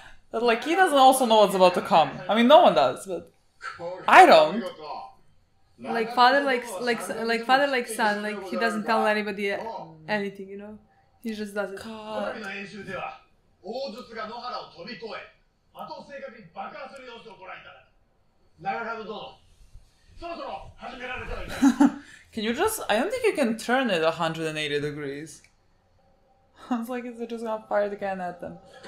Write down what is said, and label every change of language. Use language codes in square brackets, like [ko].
[en] But like, he doesn't also know what's about to come. I mean, no one does, but I don't. Like father like father like son, like he doesn't tell anybody anything, you know? He just does it. God. [ja] 大筒が野原を飛び越え、的を正確に爆破する様子をご覧いただく。長株殿、そろそろ始められたらいい。 [en] Can you just... I don't think you can turn it 180 degrees. I was like, is it just gonna fire the cannon at them?